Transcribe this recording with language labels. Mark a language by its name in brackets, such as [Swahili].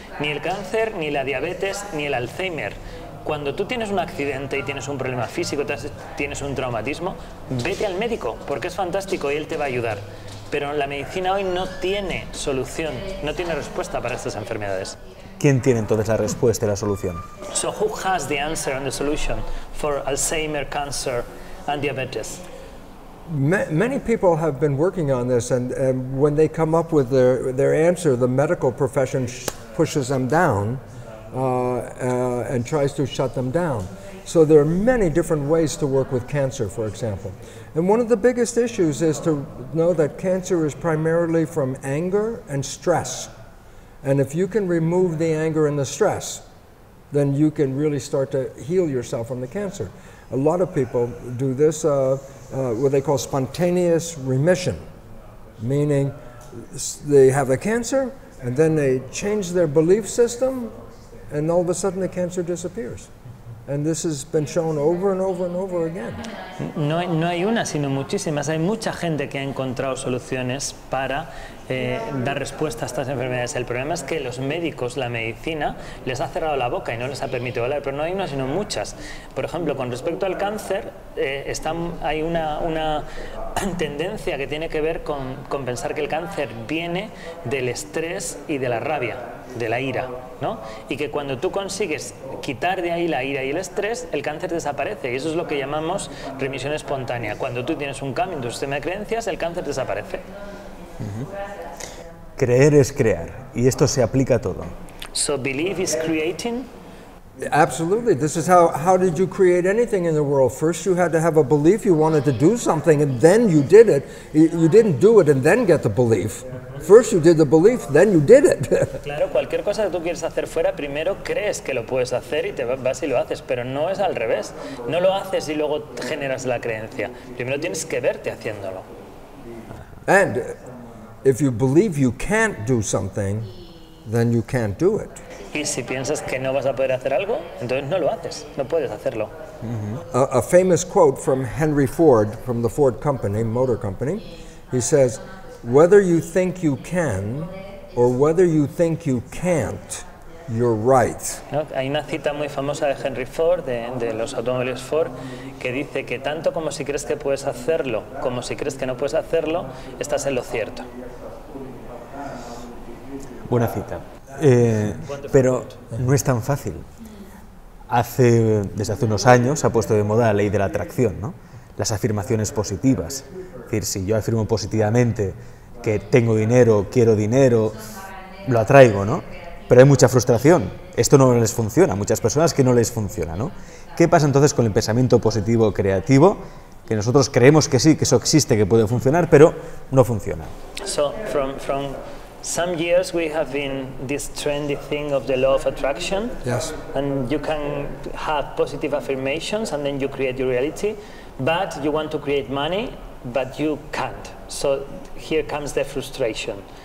[Spanish] Ni el cáncer, ni la diabetes, ni el Alzheimer. Cuando tú tienes un accidente y tienes un problema físico, tienes un traumatismo, vete al médico, porque es fantástico y él te va a ayudar. Pero la medicina hoy no tiene solución, no tiene respuesta para estas enfermedades. ¿Quién tiene entonces la respuesta y la solución? [English] So who has the answer and the solution for Alzheimer, cancer and diabetes? Many people have been working on this, and when they come up with their answer, the medical profession pushes them down and tries to shut them down. So there are many different ways to work with cancer, for example. And one of the biggest issues is to know that cancer is primarily from anger and stress. And if you can remove the anger and the stress, then you can really start to heal yourself from the cancer. A lot of people do this, what they call spontaneous remission, meaning they have the cancer and then they change their belief system and all of a sudden the cancer disappears. And this has been shown over and over and over again. [Spanish] No hay una, sino muchísimas. Hay mucha gente que ha encontrado soluciones para dar respuesta a estas enfermedades. El problema es que los médicos, la medicina, les ha cerrado la boca y no les ha permitido hablar. Pero no hay una, sino muchas. Por ejemplo, con respecto al cáncer, hay una tendencia que tiene que ver con pensar que el cáncer viene del estrés y de la rabia, de la ira, ¿no? Y que cuando tú consigues quitar de ahí la ira y el estrés, el cáncer desaparece. Y eso es lo que llamamos remisión espontánea. Cuando tú tienes un cambio en tu sistema de creencias, el cáncer desaparece. Creer es crear, y esto se aplica a todo. [English] So belief is creating. Absolutely. This is how did you create anything in the world? First you had to have a belief you wanted to do something, and then you did it. You didn't do it and then get the belief. First you did the belief, then you did it. [Spanish] Claro, cualquier cosa que tú quieres hacer fuera, primero crees que lo puedes hacer y te vas y lo haces, pero no es al revés. No lo haces y luego generas la creencia. Primero tienes que verte haciéndolo. [English] And if you believe you can't do something, then you can't do it. [Spanish] Y si piensas que no vas a poder hacer algo, entonces no lo haces, no puedes hacerlo. [English] A famous quote from Henry Ford, from the Ford Company, Motor Company, he says, "Whether you think you can or whether you think you can't, you're right." [Spanish] ¿No? Hay una cita muy famosa de Henry Ford, de los automóviles Ford, que dice que tanto como si crees que puedes hacerlo, como si crees que no puedes hacerlo, estás en lo cierto. Buena cita. Pero no es tan fácil. Desde hace unos años se ha puesto de moda la ley de la atracción, ¿no? Las afirmaciones positivas. Es decir, si yo afirmo positivamente que tengo dinero, quiero dinero, lo atraigo, ¿no? Pero hay mucha frustración. Esto no les funciona, a muchas personas que no les funciona, ¿no? ¿Qué pasa entonces con el pensamiento positivo creativo? Que nosotros creemos que sí, que eso existe, que puede funcionar, pero no funciona. [English] So from some years we have been this trendy thing of the law of attraction. Yes. And you can have positive affirmations and then you create your reality, but you want to create money, but you can't. So here comes the frustration.